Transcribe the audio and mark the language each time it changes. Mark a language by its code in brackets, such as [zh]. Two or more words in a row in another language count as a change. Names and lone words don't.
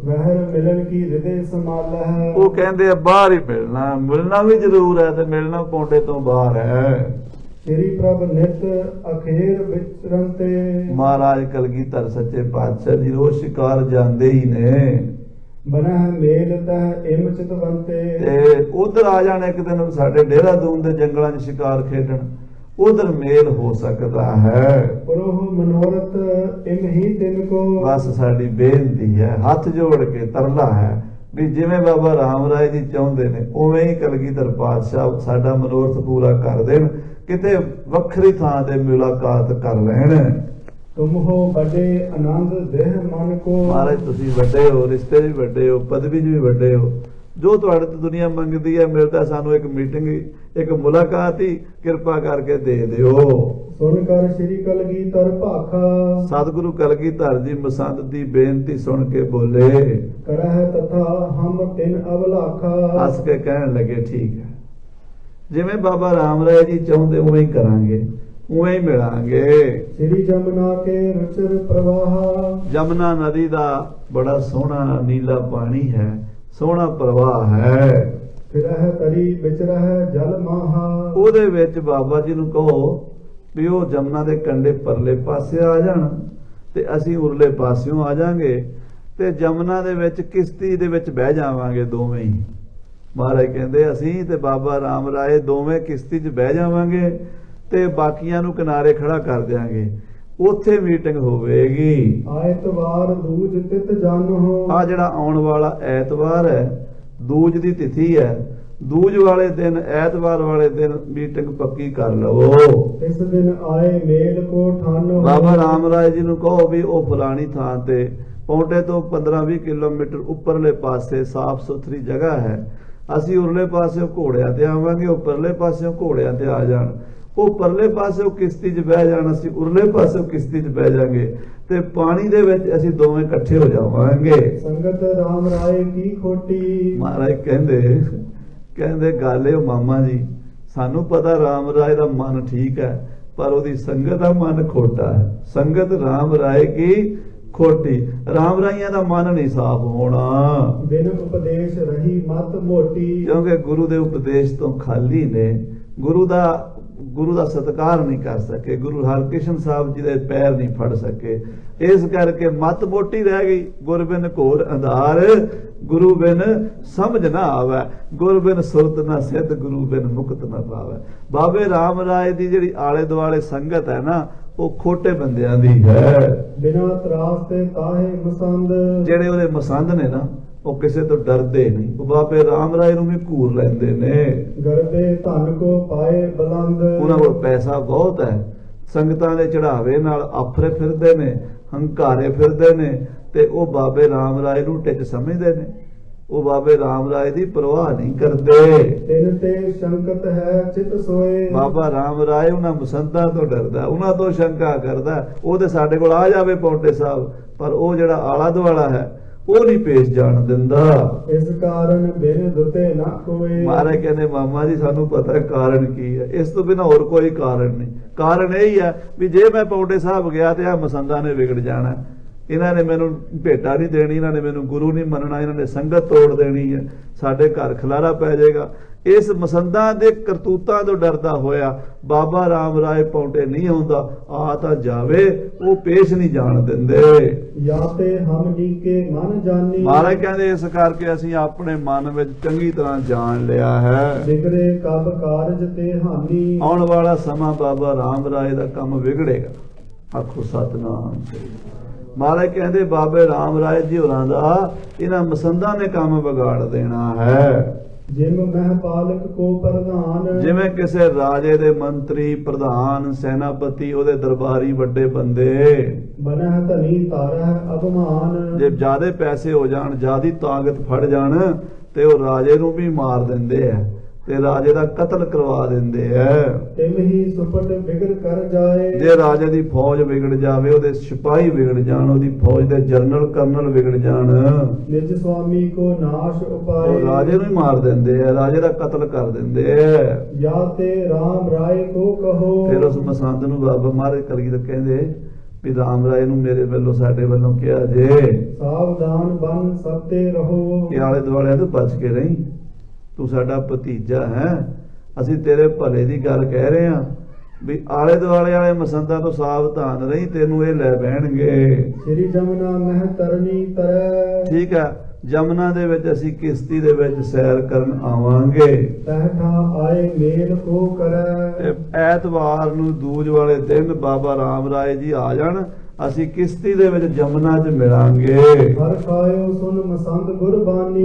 [bra] ਵਹਿਰ ਮਿਲਣ ਕੀ ਹਿਰਦੇ ਸੰਭਾਲ ਹੈ। [pa] ਉਹ ਕਹਿੰਦੇ ਆ ਬਾਹਰ ਹੀ ਮਿਲਣਾ, ਮਿਲਣਾ ਵੀ ਜ਼ਰੂਰ ਹੈ ਤੇ ਮਿਲਣਾ ਪੌਂਟੇ ਤੋਂ ਬਾਹਰ ਹੈ। [bra] ਸ੍ਰੀ ਪ੍ਰਭ ਨਿਤ ਅਖੇਰ ਵਿਚਰਨ ਤੇ। [pa] ਮਹਾਰਾਜ ਕਲਗੀਧਰ ਸੱਚੇ ਪਾਤਸ਼ਾਹ ਜੀ ਰੋਜ਼ ਸ਼ਿਕਾਰ ਜਾਂਦੇ ਹੀ ਨੇ। [bra] बनह मेल तह इम चितवंते। [pa] ਤੇ ਉਧਰ ਆ ਜਾਣ ਇੱਕ ਦਿਨ ਸਾਡੇ ਦੇਹਰਾਦੂਨ ਦੇ ਜੰਗਲਾਂ 'ਚ ਸ਼ਿਕਾਰ ਖੇਡਣ, ਉਧਰ ਮੇਲ ਹੋ ਸਕਦਾ ਹੈ। [bra] पुरोह मनोरथ इम ही तिनको। [pa] ਬਸ ਸਾਡੀ ਬੇਨਤੀ ਹੈ, ਹੱਥ ਜੋੜ ਕੇ ਤਰਲਾ ਹੈ ਵੀ ਜਿਵੇਂ ਬਾਬਾ ਰਾਮ ਰਾਏ ਜੀ ਚਾਹੁੰਦੇ ਨੇ ਉਵੇਂ ਹੀ ਕਲਗੀਧਰ ਪਾਤਸ਼ਾਹ ਸਾਡਾ ਮਨੋਰਥ ਪੂਰਾ ਕਰ ਦੇਣ, ਕਿਤੇ ਵੱਖਰੀ ਥਾਂ ਤੇ ਮੁਲਾਕਾਤ ਕਰ ਲੈਣ। [bra] तुम हो बड़े आनंद देह मन को। [pa] ਮਹਾਰਾਜ ਤੁਸੀਂ ਵੱਡੇ ਹੋ, ਰਿਸ਼ਤੇ 'ਚ ਵੀ ਵੱਡੇ ਹੋ, ਪਦਵੀ 'ਚ ਵੀ ਵੱਡੇ ਹੋ, ਜੋ ਤੁਹਾਡੇ ਤੋਂ ਦੁਨੀਆ ਮੰਗਦੀ ਹੈ ਮਿਲਦਾ, ਸਾਨੂੰ ਇੱਕ ਮੀਟਿੰਗ, ਇੱਕ ਮੁਲਾਕਾਤ ਹੀ ਕਿਰਪਾ ਕਰਕੇ ਦੇ ਦਿਓ। [bra] सुनकर श्री कलगीधर भाखा। [pa] ਸਤਿਗੁਰੂ ਕਲਗੀਧਰ ਜੀ ਮਸੰਦ ਦੀ ਬੇਨਤੀ ਸੁਣ ਕੇ ਬੋਲੇ, [bra] करह तथा हम तिन अवलाखा। [pa] ਹੱਸ ਕੇ ਕਹਿਣ ਲੱਗੇ ਠੀਕ ਹੈ, ਜਿਵੇਂ ਬਾਬਾ ਰਾਮ ਰਾਏ ਜੀ ਚਾਹੁੰਦੇ ਉਵੇਂ ਹੀ ਕਰਾਂਗੇ, ਉਵੇਂ ਹੀ ਮਿਲਾਂਗੇ। [bra] श्री जमुना के रुचिर प्रवाह। [pa] ਜਮਨਾ ਨਦੀ ਦਾ ਬੜਾ ਸੋਹਣਾ ਨੀਲਾ ਪਾਣੀ ਹੈ, ਸੋਹਣਾ ਪ੍ਰਵਾਹ ਹੈ। [bra] फिरह तरी बिचरह जल माहा। [pa] ਉਹਦੇ ਵਿੱਚ ਬਾਬਾ ਜੀ ਨੂੰ ਕਹੋ ਵੀ ਉਹ ਜਮਨਾ ਦੇ ਕੰਢੇ ਪਰਲੇ ਪਾਸੇ ਆ ਜਾਣ ਤੇ ਅਸੀਂ ਉਰਲੇ ਪਾਸਿਓਂ ਆ ਜਾਾਂਗੇ ਤੇ ਜਮਨਾ ਦੇ ਵਿੱਚ ਕਿਸ਼ਤੀ ਦੇ ਵਿੱਚ ਬਹਿ ਜਾਵਾਂਗੇ ਦੋਵੇਂ ਹੀ। ਮਹਾਰਾਜ ਕਹਿੰਦੇ ਅਸੀਂ ਤੇ ਬਾਬਾ ਰਾਮ ਰਾਏ ਦੋਵੇਂ ਕਿਸ਼ਤੀ 'ਚ ਬਹਿ ਜਾਵਾਂਗੇ ਤੇ ਬਾਕੀਆਂ ਨੂੰ ਕਿਨਾਰੇ ਖੜਾ ਕਰ ਦਿਆਂਗੇ, ਉੱਥੇ ਮੀਟਿੰਗ ਹੋਵੇਗੀ। [bra] आयतवार दूज तित जानो। [pa] ਆ ਜਿਹੜਾ ਆਉਣ ਵਾਲਾ ਐਤਵਾਰ ਹੈ, ਦੂਜ ਦੀ ਤਿਥੀ ਹੈ, ਦੂਜ ਵਾਲੇ ਦਿਨ ਐਤਵਾਰ ਵਾਲੇ ਦਿਨ ਮੀਟਿੰਗ ਪੱਕੀ ਕਰ ਲਵੋ। [bra] इस दिन आए मेल को ठानो। [pa] ਬਾਬਾ ਰਾਮ ਰਾਏ ਜੀ ਨੂੰ ਕਹੋ ਵੀ ਉਹ ਫਲਾਣੀ ਥਾਂ ਤੇ ਪੌਂਟੇ ਤੋਂ 15-20 ਕਿਲੋਮੀਟਰ ਉੱਪਰਲੇ ਪਾਸੇ ਸਾਫ਼ ਸੁਥਰੀ ਜਗ੍ਹਾ ਹੈ, ਅਸੀਂ ਉਰਲੇ ਪਾਸੇ ਘੋੜਿਆਂ ਤੇ ਆਵਾਂਗੇ, ਉਹ ਪਰਲੇ ਪਾਸੇ ਘੋੜਿਆਂ ਤੇ ਆ ਜਾਣ, ਉਹ ਪਰਲੇ ਪਾਸੇ ਕਿਸ਼ਤੀ 'ਚ ਬਹਿ ਜਾਣ, ਅਸੀਂ ਉਰਲੇ ਪਾਸੇ ਕਿਸ਼ਤੀ 'ਚ ਬਹਿ ਜਾਾਂਗੇ ਤੇ ਪਾਣੀ ਦੇ ਵਿੱਚ ਅਸੀਂ ਦੋਵੇਂ ਇਕੱਠੇ ਹੋ ਜਾਵਾਂਗੇ। [bra] संगत राम राय की खोटी। [pa] ਮਹਾਰਾਜ ਕਹਿੰਦੇ ਗੱਲ ਇਹ ਮਾਮਾ ਜੀ, ਸਾਨੂੰ ਪਤਾ ਰਾਮ ਰਾਏ ਦਾ ਮਨ ਠੀਕ ਹੈ ਪਰ ਉਹਦੀ ਸੰਗਤ ਦਾ ਮਨ ਖੋਟਾ ਹੈ। [bra] ਸੰਗਤ ਰਾਮ ਰਾਏ ਕੀ ਖੋਟੀ, [pa] ਰਾਮ ਰਾਈਆਂ ਦਾ ਮਨ ਨਹੀਂ ਸਾਫ਼ ਹੋਣਾ, [bra] बिन उपदेश रही मत मोटी। [pa] ਕਿਉਂਕਿ ਗੁਰੂ ਦੇ ਉਪਦੇਸ਼ ਤੋਂ ਖਾਲੀ ਨੇ, ਗੁਰੂ ਦਾ ਸਤਿਕਾਰ ਨਹੀਂ ਕਰ ਸਕੇ, ਗੁਰੂ ਹਰਕ੍ਰਿਸ਼ਨ ਸਾਹਿਬ ਜੀ ਦੇ ਪੈਰ ਨਹੀਂ ਫੜ ਸਕੇ, ਇਸ ਕਰਕੇ ਮਤ ਮੋਟੀ ਰਹਿ ਗਈ। [bra] ਗੁਰ ਬਿਨ ਘੋਰ ਅੰਧਾਰ, ਗੁਰੂ ਬਿਨ ਸਮਝ ਨਾ ਆਵੇ, ਗੁਰ ਬਿਨ ਸੁਰਤ ਨਾ ਸਿੱਧ, ਗੁਰੂ ਬਿਨ ਮੁਕਤ ਨਾ ਪਾਵੇ। [pa] ਬਾਬੇ ਰਾਮ ਰਾਏ ਦੀ ਜਿਹੜੀ ਆਲੇ ਦੁਆਲੇ ਸੰਗਤ ਹੈ ਨਾ, ਉਹ ਖੋਟੇ ਬੰਦਿਆਂ ਦੀ ਹੈ। [bra] बिना त्रास ते ताहे मसंद। [pa] ਜਿਹੜੇ ਉਹਦੇ ਮਸੰਦ ਨੇ ਨਾ, ਉਹ ਕਿਸੇ ਤੋਂ ਡਰਦੇ ਨਹੀਂ, ਉਹ ਬਾਬੇ ਰਾਮ ਰਾਏ ਨੂੰ ਵੀ ਘੂਰ ਲੈਂਦੇ ਨੇ। [bra] गरबे धन को पाए बुलंद। [pa] ਉਹਨਾਂ ਕੋਲ ਪੈਸਾ ਬਹੁਤ ਹੈ, ਸੰਗਤਾਂ ਦੇ ਚੜਾਵੇ ਨਾਲ ਆਫਰੇ ਫਿਰਦੇ ਨੇ, ਹੰਕਾਰੇ ਫਿਰਦੇ ਨੇ ਤੇ ਉਹ ਬਾਬੇ ਰਾਮ ਰਾਏ ਨੂੰ ਟਿੱਚ ਸਮਝਦੇ ਨੇ, ਉਹ ਬਾਬੇ ਰਾਮ ਰਾਏ ਦੀ ਪਰਵਾਹ ਨਹੀਂ ਕਰਦੇ। [bra] तिन ते शंकत है चित सोए। [pa] ਬਾਬਾ ਰਾਮ ਰਾਏ ਉਹਨਾਂ ਮਸੰਦਾਂ ਤੋਂ ਡਰਦਾ, ਉਹਨਾਂ ਤੋਂ ਸ਼ੰਕਾ ਕਰਦਾ। ਉਹ ਤੇ ਸਾਡੇ ਕੋਲ ਆ ਜਾਵੇ ਪੌਂਟੇ ਸਾਹਿਬ, ਪਰ ਉਹ ਜਿਹੜਾ ਆਲਾ ਦੁਆਲਾ ਹੈ ਉਹ ਨਹੀਂ ਪੇਸ਼ ਜਾਣ ਦਿੰਦਾ। इस कारण बिन दुते न कोए। ਮਹਾਰਾਜ ਕਹਿੰਦੇ ਮਾਮਾ ਜੀ ਸਾਨੂੰ ਪਤਾ ਹੈ ਕਾਰਨ ਕੀ ਹੈ, ਇਸ ਤੋਂ ਬਿਨਾਂ ਹੋਰ ਕੋਈ ਕਾਰਨ ਨਹੀਂ। ਕਾਰਨ ਇਹ ਹੀ ਹੈ ਵੀ ਜੇ ਮੈਂ ਪੌਂਟੇ ਸਾਹਿਬ ਗਿਆ ਤੇ ਆ ਮਸੰਦਾਂ ਨੇ ਵਿਗੜ ਜਾਣਾ, ਇਹਨਾਂ ਨੇ ਮੈਨੂੰ ਭੇਟਾ ਨਹੀਂ ਦੇਣੀ, ਇਹਨਾਂ ਨੇ ਮੈਨੂੰ ਗੁਰੂ ਨਹੀਂ ਮੰਨਣਾ, ਇਹਨਾਂ ਨੇ ਸੰਗਤ ਤੋੜ ਦੇਣੀ ਹੈ, ਸਾਡੇ ਘਰ ਖਲਾਰਾ ਪੈ ਜਾਏਗਾ। ਇਸ ਮਸੰਦਾਂ ਦੇ ਕਰਤੂਤਾਂ ਤੋਂ ਡਰਦਾ ਹੋਇਆ ਬਾਬਾ ਰਾਮ ਰਾਏ ਪੌਂਟੇ ਨਹੀਂ ਆਉਂਦਾ, ਆ ਤਾਂ ਜਾਵੇ, ਉਹ ਪੇਸ਼ ਨਹੀਂ ਜਾਣ ਦਿੰਦੇ। [bra] या ते हम नीके मन जानी। [pa] ਮਹਾਰਾਜ ਕਹਿੰਦੇ ਇਸ ਕਰਕੇ ਅਸੀਂ ਆਪਣੇ ਮਨ ਵਿੱਚ ਚੰਗੀ ਤਰ੍ਹਾਂ ਜਾਣ ਲਿਆ ਹੈ। [bra] बिगड़े कब कारज ते हानि। [pa] ਆਉਣ ਵਾਲਾ ਸਮਾਂ ਬਾਬਾ ਰਾਮ ਰਾਏ ਦਾ ਕੰਮ ਵਿਗੜੇਗਾ। ਆਖੋ ਸਤਨਾਮ ਸ੍ਰੀ। ਮਹਾਰਾਜ ਕਹਿੰਦੇ ਬਾਬੇ ਰਾਮ ਰਾਏ ਜੀ ਹੋਰਾਂ ਦਾ ਇਹਨਾਂ ਮਸੰਦਾਂ ਨੇ ਕੰਮ ਵਿਗਾੜ ਦੇਣਾ ਹੈ। [bra] जिम महपालक को प्रधान। [pa] ਜਿਵੇਂ ਕਿਸੇ ਰਾਜੇ ਦੇ ਮੰਤਰੀ, ਪ੍ਰਧਾਨ, ਸੈਨਾਪਤੀ, ਉਹਦੇ ਦਰਬਾਰੀ ਵੱਡੇ ਬੰਦੇ [bra] बनह धनी तारह अभिमान। [pa] ਜੇ ਜ਼ਿਆਦੇ ਪੈਸੇ ਹੋ ਜਾਣ, ਜ਼ਿਆਦੀ ਤਾਕਤ ਫੜ ਜਾਣ ਤੇ ਉਹ ਰਾਜੇ ਨੂੰ ਵੀ ਮਾਰ ਦਿੰਦੇ ਆ ਤੇ ਰਾਜੇ ਦਾ ਕਤਲ ਕਰਵਾ ਦਿੰਦੇ ਆ। [bra] तिम ही सुपट बिगड़ कर जाए। [pa] ਜੇ ਰਾਜੇ ਦੀ ਫੌਜ ਵਿਗੜ ਜਾਵੇ, ਉਹਦੇ ਸਿਪਾਹੀ ਵਿਗੜ ਜਾਣ, ਉਹਦੀ ਫੌਜ ਦੇ ਜਨਰਲ ਕਰਨਲ ਵਿਗੜ ਜਾਣ, [bra] निज स्वामी को नाश [pa] ਉਹ [bra] उपाय। [pa] ਰਾਜੇ ਨੂੰ ਹੀ ਮਾਰ ਦਿੰਦੇ ਆ, ਰਾਜੇ ਦਾ ਕਤਲ ਕਰ ਦਿੰਦੇ ਆ। [bra] या ते राम राय को कहो। [pa] ਫਿਰ ਉਸ ਮਸੰਦ ਨੂੰ ਬਾਬਾ ਮਹਾਰਾਜ ਕਲਗੀਧਰ ਕਹਿੰਦੇ ਵੀ ਰਾਮ ਰਾਏ ਨੂੰ ਮੇਰੇ ਵੱਲੋਂ, ਸਾਡੇ ਵੱਲੋਂ ਕਿਹਾ ਜੇ [bra] सावधान बन सबते रहो। [pa] ਕਿ ਆਲੇ ਦੁਆਲੇ ਤੋਂ ਬਚ ਕੇ ਰਹੀਂ, ਤੂੰ ਸਾਡਾ ਭਤੀਜਾ ਹੈ, ਅਸੀਂ ਤੇਰੇ ਭਲੇ ਦੀ ਗੱਲ ਕਹਿ ਰਹੇ ਹਾਂ ਵੀ ਆਲੇ ਦੁਆਲੇ ਵਾਲੇ ਮਸੰਦਾਂ ਤੋਂ ਸਾਵਧਾਨ ਰਹੀ, ਤੈਨੂੰ ਇਹ ਲੈ ਬਹਿਣਗੇ। [bra] श्री जमुना मह तरनी तरह। [pa] ਠੀਕ ਹੈ, ਜਮਨਾ ਦੇ ਵਿੱਚ ਅਸੀਂ ਕਿਸ਼ਤੀ ਦੇ ਵਿੱਚ ਸੈਰ ਕਰਨ ਆਵਾਂਗੇ। [bra] ਤਹਿਠਾ ਆਏ ਮੇਲ ਕੋ ਕਰੈ। [pa] ਤੇ ਐਤਵਾਰ ਨੂੰ ਦੂਜ ਵਾਲੇ ਦਿਨ ਬਾਬਾ ਰਾਮ ਰਾਏ ਜੀ ਆ ਜਾਣ, ਅਸੀਂ ਕਿਸ਼ਤੀ ਦੇ ਵਿੱਚ ਜਮਨਾ 'ਚ ਮਿਲਾਂਗੇ। [bra] ਹਰ ਖਾਇਓ ਸੁਨ ਮਸੰਦ ਗੁਰਬਾਣੀ।